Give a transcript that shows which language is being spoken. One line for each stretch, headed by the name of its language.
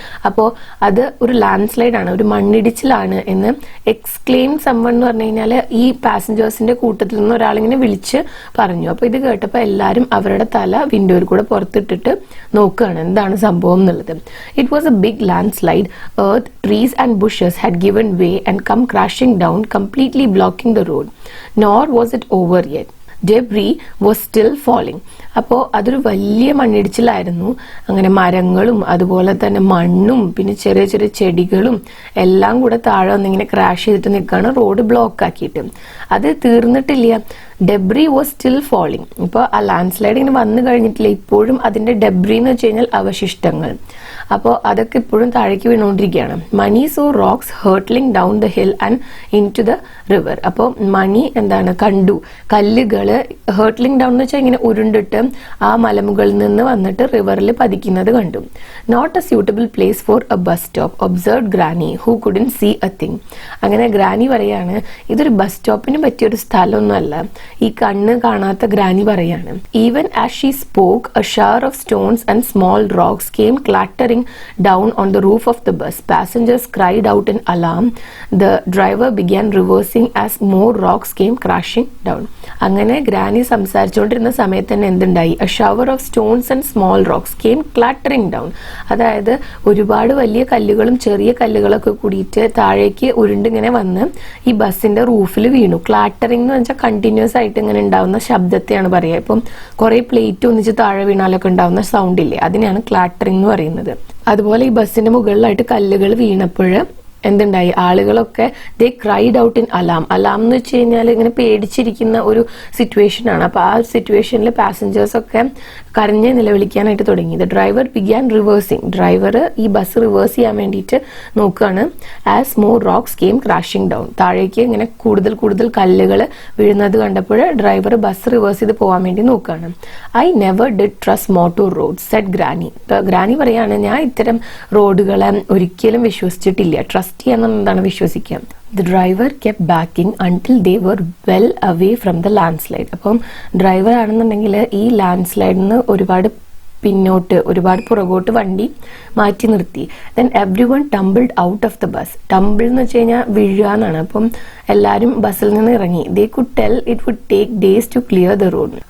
Malayalam: അപ്പോൾ അത് ഒരു ലാൻഡ് സ്ലൈഡ് ആണ്, ഒരു മണ്ണിടിച്ചിലാണ് എന്ന്
English: exclaim someone
Malayalam: എന്ന് പറഞ്ഞു കഴിഞ്ഞാൽ ഈ പാസഞ്ചേഴ്സിന്റെ കൂട്ടത്തിൽ നിന്ന് ഒരാളിങ്ങനെ വിളിച്ച് പറഞ്ഞു. അപ്പോൾ ഇത് കേട്ടപ്പോൾ എല്ലാവരും അവരുടെ തല വിൻഡോയിൽ കൂടെ പുറത്തിട്ടിട്ട് നോക്കുകയാണ് എന്താണ് സംഭവം എന്നുള്ളത്.
English: It was a big landslide. Earth, trees and bushes had given way and come crashing down, completely blocking the road. Nor was it over yet. Debris was still falling.
Malayalam: അപ്പോൾ അതൊരു വലിയ മണ്ണിടിച്ചിലായിരുന്നു. അങ്ങനെ മരങ്ങളും അതുപോലെ തന്നെ മണ്ണും പിന്നെ ചെറിയ ചെറിയ ചെടികളും എല്ലാം കൂടെ താഴെ വന്നിങ്ങനെ ക്രാഷ് ചെയ്തിട്ട് നിൽക്കുകയാണ്, റോഡ് ബ്ലോക്ക് ആക്കിയിട്ട്. അത് തീർന്നിട്ടില്ല.
English: Debris was still falling.
Malayalam: ഇപ്പോൾ ആ ലാൻഡ് സ്ലൈഡ് ഇങ്ങനെ വന്നു കഴിഞ്ഞിട്ടില്ല, ഇപ്പോഴും അതിന്റെ ഡെബ്രി എന്ന് വെച്ച് കഴിഞ്ഞാൽ അവശിഷ്ടങ്ങൾ. അപ്പോൾ അതൊക്കെ ഇപ്പോഴും താഴേക്ക് വീണുകൊണ്ടിരിക്കുകയാണ്.
English: Mani saw rocks hurtling down the hill and into the river.
Malayalam: അപ്പോൾ മണി എന്താണ് കണ്ടു, കല്ലുകൾ
English: hurtling down
Malayalam: എന്ന് വെച്ചാൽ ഇങ്ങനെ ഉരുണ്ടിട്ട് ആ മലമുകളിൽ നിന്ന് വന്നിട്ട് റിവറിൽ പതിക്കുന്നത് കണ്ടു.
English: Not a suitable place for a bus stop observed granny who couldn't see a thing.
Malayalam: അങ്ങനെ ഗ്രാനി പറയാണ് ഇതൊരു ബസ് സ്റ്റോപ്പിന് പറ്റിയൊരു സ്ഥലമൊന്നുമല്ല, ഈ കണ്ണ് കാണാത്ത ഗ്രാനി പറയാണ്.
English: Even as she spoke a shower of stones and small rocks came clattering down on the roof of the bus. Passengers cried out in alarm. The driver began reversing as more rocks came crashing down.
Malayalam: അങ്ങനെ granny സംസാരിച്ചുകൊണ്ടിരുന്ന സമയത്ത് തന്നെ എന്തുണ്ടായി?
English: A shower of stones and small rocks came clattering down.
Malayalam: അതായത് ഒരുപാട് വലിയ കല്ലുകളും ചെറിയ കല്ലുകളൊക്കെ കൂടിയിട്ട് താഴേക്ക് ഉരുണ്ടിങ്ങനെ വന്ന് ഈ ബസ്സിന്റെ റൂഫിൽ വീണു. ക്ലാറ്ററിംഗ് എന്ന് വെച്ചാൽ കണ്ടിന്യൂസ് ആയിട്ട് ഇങ്ങനെ ഉണ്ടാവുന്ന ശബ്ദത്തെയാണ് പറയുക. ഇപ്പം കുറെ പ്ലേറ്റ് ഒന്നിച്ച് താഴെ വീണാലൊക്കെ ഉണ്ടാവുന്ന സൗണ്ട് ഇല്ലേ, അതിനെയാണ് ക്ലാറ്ററിംഗ് എന്ന് പറയുന്നത്. അതുപോലെ ഈ ബസ്സിന്റെ മുകളിലായിട്ട് കല്ലുകൾ വീണപ്പോൾ എന്തുണ്ടായി? ആളുകളൊക്കെ
English: They cried out in alarm.
Malayalam: Alarm എന്ന് വെച്ച് കഴിഞ്ഞാൽ ഇങ്ങനെ പേടിച്ചിരിക്കുന്ന ഒരു സിറ്റുവേഷൻ ആണ്. അപ്പൊ ആ സിറ്റുവേഷനിൽ പാസഞ്ചേഴ്സ് ഒക്കെ കരഞ്ഞ് നിലവിളിക്കാനായിട്ട് തുടങ്ങി.
English: The driver began reversing.
Malayalam: Driver ഈ ബസ് റിവേഴ്സ് ചെയ്യാൻ വേണ്ടിയിട്ട് നോക്കുകയാണ്.
English: As more rocks came crashing down.
Malayalam: താഴേക്ക് ഇങ്ങനെ കൂടുതൽ കൂടുതൽ കല്ലുകൾ വീഴുന്നത് കണ്ടപ്പോൾ ഡ്രൈവർ ബസ് റിവേഴ്സ് ചെയ്ത് പോകാൻ വേണ്ടി നോക്കുകയാണ്.
English: I never did trust motor roads said granny.
Malayalam: Granny പറയാണ് ഞാൻ ഇത്തരം റോഡുകളെ ഒരിക്കലും വിശ്വസിച്ചിട്ടില്ല. ട്രസ്റ്റ് ചെയ്യാൻ വിശ്വസിക്കാം.
English: The driver kept backing until they were well away from the landslide.
Malayalam: അപ്പം ഡ്രൈവർ ആണെന്നുണ്ടെങ്കിൽ ഈ ലാൻഡ് സ്ലൈഡിന് ഒരുപാട് പിന്നോട്ട് ഒരുപാട് പുറകോട്ട് വണ്ടി മാറ്റി നിർത്തി.
English: Then everyone tumbled out of the bus.
Malayalam: Tumble എന്ന് വെച്ച് കഴിഞ്ഞാൽ വീഴുക എന്നാണ്. അപ്പം എല്ലാവരും ബസ്സിൽ നിന്ന് ഇറങ്ങി.
English: They could tell it would take days to clear the road.